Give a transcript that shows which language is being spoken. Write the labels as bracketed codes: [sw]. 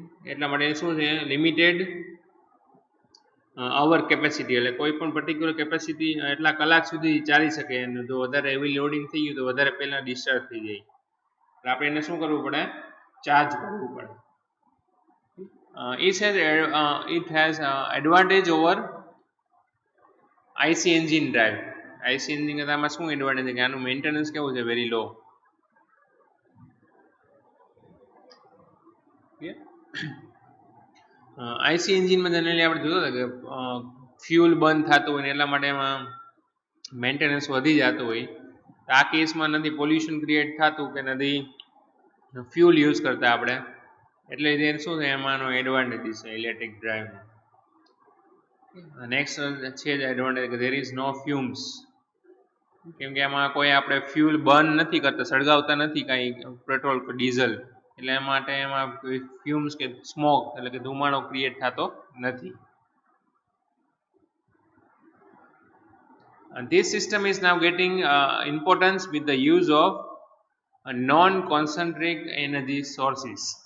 [gu] એટલા માટે શું છે, લિમિટેડ અવર કેપેસિટી, એટલે કોઈ પણ પર્ટિક્યુલર કેપેસિટી એટલા કલાક સુધી ચાલી શકે, અને જો વધારે હેવી લોડિંગ થઈ ગયું તો વધારે પહેલાં ડિસ્ચાર્જ થઈ જાય, એટલે આપણે એને શું કરવું પડે, ચાર્જ કરવું પડે. [en] It has advantage over IC engine drive. [gu] IC engine કરતાં આમાં શું એડવાન્ટેજ છે કે આનું મેન્ટેનન્સ કેવું છે, [en] Very low. [gu] આઈસી એન્જિનમાં જનરલી આપણે જોયું કે ફ્યુલ બંધ થતું હોય ને એટલા માટે એમાં મેન્ટેનન્સ વધી જતું હોય. આ કેસમાં નથી પોલ્યુશન ક્રિએટ થતું કે નથી ફ્યુલ યુઝ કરતા આપણે, એટલે શું છે એમાંનો એડવાન્ટેજીસ છે ઇલેક્ટ્રિક ડ્રાઈવ. નેક્સ્ટ છે જ એડવાન્ટેજ કે [en] there is no fumes, [gu] કેમ કે એમાં કોઈ આપણે ફ્યુલ બર્ન નથી કરતા, સળગાવતા નથી કાંઈ પેટ્રોલ કે ડીઝલ, એટલે એ માટે એમાં ફ્યુમ્સ કે સ્મોક એટલે કે ધુમાડો ક્રિએટ થતો નથી. [en] This system is now getting importance with the use of non-concentric energy sources.